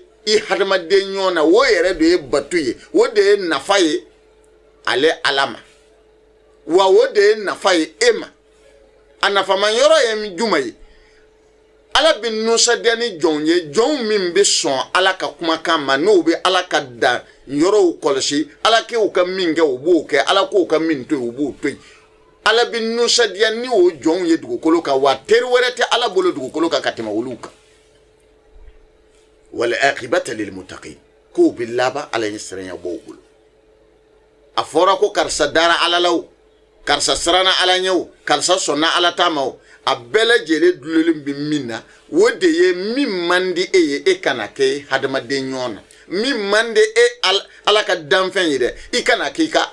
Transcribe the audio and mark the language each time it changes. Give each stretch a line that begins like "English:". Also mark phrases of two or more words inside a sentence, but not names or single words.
Bambara: i hadamaden ɲɔgɔn na o yɛrɛ de ye batu ye o de ye nafa ye ale ala ma wa o de ye nafa ye e ma a nafama yɔrɔ ye jumɛn ye ala bɛ nusadiya ni jɔnw ye jɔnw min bɛ sɔn ala ka kumakan ma n'o bɛ ala ka dan yɔrɔw kɔlɔsi ala k'u ka min kɛ u b'o kɛ ala k'u ka min to yen u b'o to yen ala bɛ nusadiya ni o jɔnw ye dugukolo kan wa teri wɛrɛ tɛ ala bolo dugukolo kan ka tɛmɛ olu kan
Arabic: والعاقبة للمتقين
Bambara: k'o bɛ laban ala ye siranya bɔ u bolo a fɔra ko karisa dara ala la o karisa siranna ala ɲɛ o karisa sɔnna ala ta ma o a bɛɛ lajɛlen dulolen bɛ min na o de ye min man di e ye e kana kɛ hadamaden ɲɔgɔn na min man di e ala ka danfɛn ye dɛ i kana kɛ i ka